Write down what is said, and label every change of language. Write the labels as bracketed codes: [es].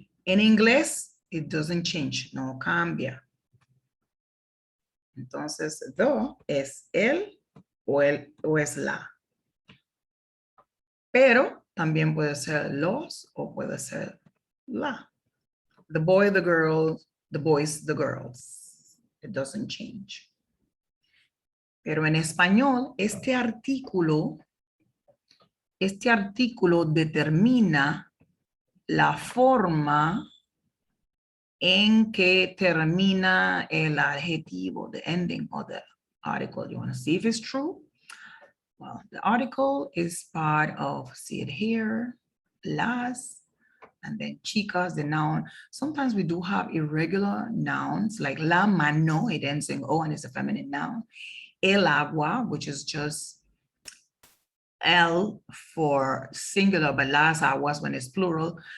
[es] En inglés, [en] it doesn't change, [es] no cambia. Entonces, the es el o es la. Pero también puede ser los o puede ser la. [en] The boy, the girl, the boys, the girls. It doesn't change. [es] Pero en español, este artículo determina la forma en que termina el adjetivo, [en] the ending of the article. You want to see if it's true? Well, the article is part of, see it here, las, and then chicas, the noun. Sometimes we do have irregular nouns like la mano, it ends in O and it's a feminine noun. El agua, which is just L for singular, but las aguas when it's plural.